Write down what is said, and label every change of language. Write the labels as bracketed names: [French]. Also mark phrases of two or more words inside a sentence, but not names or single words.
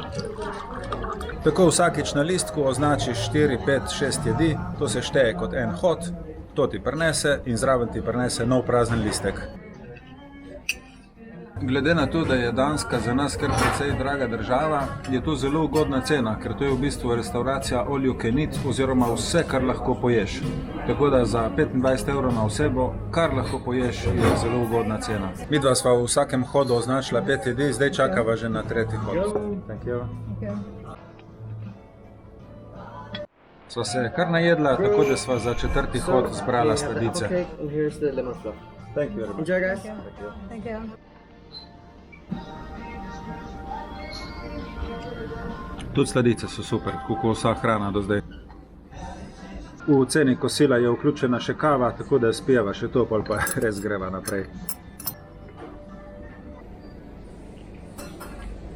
[Slovenian] Tako vsakič na listku označiš 4, 5, 6 jedi, to se šteje kot en hod, to ti prinese in zraven ti prinese nov prazen listek. Glede na to, da je Danska za nas kar precej draga država, je to zelo ugodna cena, ker to je v bistvu restauracija [English] all you can eat [Slovenian] oziroma vse, kar lahko poješ. Tako da za 25 evrov na osebo, kar lahko poješ, je zelo ugodna cena. Midva sva v vsakem hodu označila 5 jedi, zdaj čakava že na tretji hod. [English] Thank you. [Slovenian] Sva se kar najedla, tako da sva za četrti hod zbrala sladice. [English] Thank you. Enjoy, guys. Thank you. [Slovenian] Tudi sladice so super, kako vsa hrana do zdaj. V ceni kosila je vključena še kava, tako da spijeva še to, pa res greva naprej.